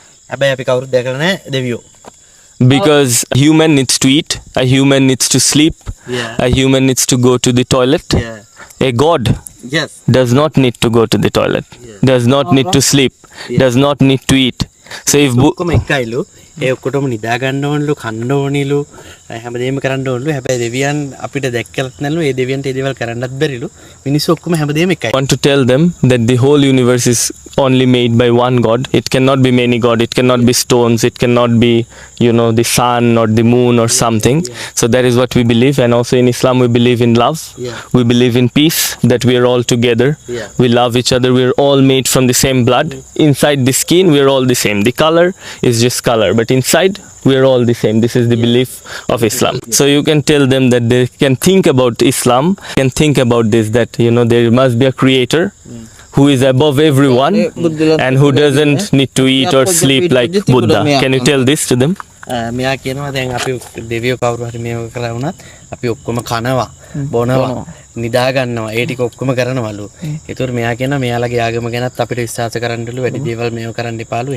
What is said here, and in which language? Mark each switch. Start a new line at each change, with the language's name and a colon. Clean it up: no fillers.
Sinhala: හැබැයි අපි කවුරුත් දැකලා නැහැ දෙවියෝ.
English: because human needs to eat, a human needs to sleep, Yeah. a human needs to go to the toilet. Yeah. A God Yes. does not need to go to the toilet, does not need to sleep, does not need to eat. So if
Sinhala: ඔක්කොම එකයිලු. ඒ ඔක්කොටම නිදා ගන්න ඕනලු, කන්න ඕනිලු, හැමදේම කරන්න ඕනලු. හැබැයි දෙවියන් අපිට දැක්කලත් නැලු. ඒ දෙවියන්ට ඒ දේවල් කරන්නත් බැරිලු. මිනිස්සු ඔක්කොම හැමදේම එකයි.
English: want to tell them that the whole universe is only made by one God. It cannot be many God. It cannot be stones. It cannot be, the sun or the moon or something. So that is what we believe. And also in Islam we believe in love. Yeah. We believe in peace, that we are all together. Yeah. We love each other. We are all made from the same blood. Inside the skin we are all the same. The color is just color, but inside we are all the same. This is the belief of Islam. So you can tell them that they can think about Islam, can think about this, that there must be a creator who is above everyone and who doesn't need to eat or sleep like Buddha. Can you tell this to them?
Sinhala: මෙයා කියනවා දැන් අපි දෙවියෝ කවුරු හරි මේව කළා වුණත් අපි ඔක්කොම කනවා, බොනවා, නිදා ගන්නවා, ඒ ටික ඔක්කොම කරනවලු. ඒතකොට මෙයා කියනවා මෙයාලගේ ආගම ගැනත් අපිට විශ්වාස කරන්නලු, වැඩි දේවල් මේව කරන්න එපාලු.